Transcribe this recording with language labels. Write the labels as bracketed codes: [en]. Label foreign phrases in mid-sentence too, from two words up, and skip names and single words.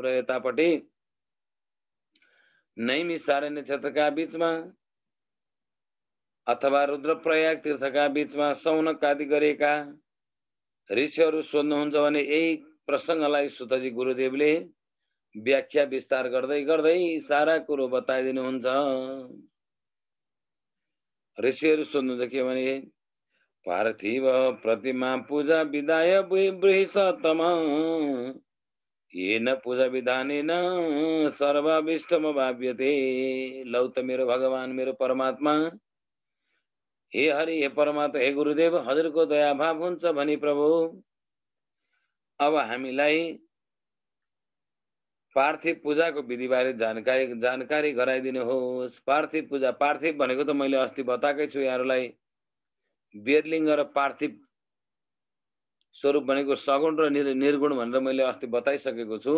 [ne] र यतापट्टि नैमिषारण्य क्षेत्रका बीचमा अथवा रुद्रप्रयाग तीर्थका बीचमा सौनक आदि गरेका ऋषिहरू सोध्नुहुन्छ भने यही प्रसङ्गलाई सुतजी गुरुदेवले व्याख्या विस्तार गर्दै गर्दै सारा कुरो बताइदिनुहुन्छ। ऋषिहरू सोध्नुहुन्छ के भने [sa] पार्थिव प्रतिमा पूजा विधाय बृहस्पतम येन पूजा विधानेन सर्वाभिष्टम भाव्यते। [ne] लौ त मेरो भगवान मेरो परमात्मा, हे हरि हे परमात्मा हे गुरुदेव, हजुरको दया भाव हुन्छ भनी प्रभु अब हामीलाई पार्थिव पूजाको विधिबारे जानकारी गराइदिनुहोस्। पार्थिव पूजा, पार्थिव भनेको त मैले अस्ति बताएकै छु यहाँहरूलाई। बेरलिङ्ग र पार्थिव स्वरूप भनेको सगुण र निर्गुण भनेर मैले अस्ति बताइसकेको छु।